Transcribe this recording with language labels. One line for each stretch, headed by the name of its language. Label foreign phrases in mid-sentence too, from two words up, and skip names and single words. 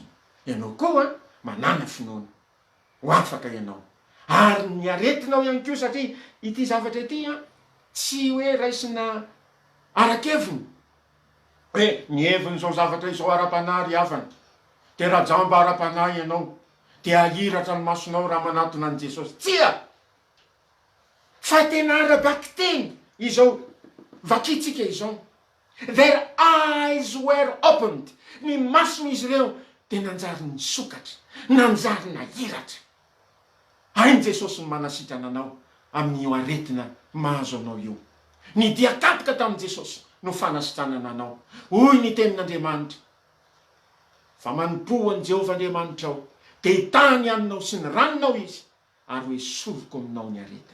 Malagasy: Ianao koa manana finoana, ho afaka ianao, ary ny aretinao ihany koa, satria ity zavatra ity tsy hoe raisina arakeviny, hoe nieviny zao zavatra izao ara-panahy ry havana, de raha jamba ara-panahy ianao de ahiratra ny masonao raha manatona an' Jesosy. Tsia! Fa tena arabaky teny izao vakitsika izao.
English: Their eyes were opened.
Malagasy: Ny mason'izy ireo de nanjary nisokatra, nanjary nahiratra. Hainy Jesosy ny manasitrana anao amin'io aretina mahazo anao io. Ny dia kapoka tamin'i Jesosy no fanasitranana anao. Hoy ny tenin'Andriamanitra, fa manompo an' Jehovah Andriamanitra ao, de hitany aminao sy ny ranonao izy, ary hoe soroko aminao ny aretina.